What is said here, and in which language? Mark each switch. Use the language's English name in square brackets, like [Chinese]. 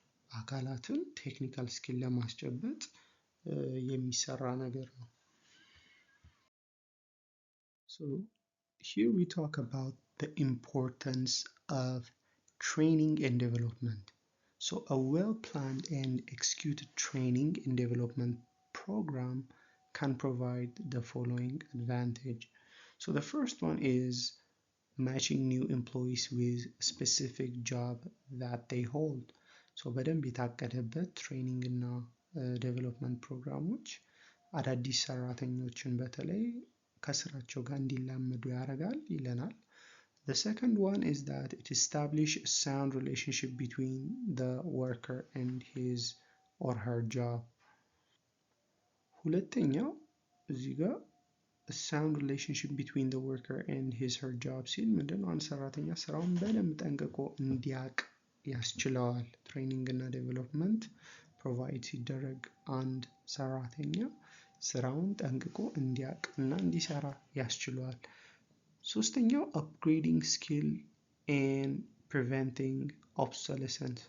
[Amharic] አካላትን ቴክኒካል ስኪል ለማስጨበጥ የሚሰራ ነገር ነው። [English] So here we talk about the importance of training and development. So a well-planned and executed training and development program can provide the following advantage. So the first one is matching new employees with a specific job that they hold. [Amharic] So በደንብ የታቀደበት ትሬኒንግ እና ዴቨሎፕመንት ፕሮግራሞች አዳዲስ ሰራተኞችን በተለይ ከስራቸው ጋር እንዲላመዱ ያደርጋል ይለናል። [English] The second one is that it establishes a sound relationship between the worker and his or her job. [Amharic] ሁለተኛው እዚህ ጋር [English] a sound relationship between the worker and his or her job [Amharic] ሲል ምንድነው? አንድ ሰራተኛ ስራውን በደንብ ጠንቅቆ እንዲያቅ ያስችለዋል። ትሬኒንግ እና ዴቨሎፕመንት ፕሮቫይድ ሲደረግ አንድ ሰራተኛ ስራውን ጠንቅቆ እንዲያቅ እና እንዲሰራ ያስችለዋል። ሶስተኛው [English] upgrading skill and preventing obsolescence.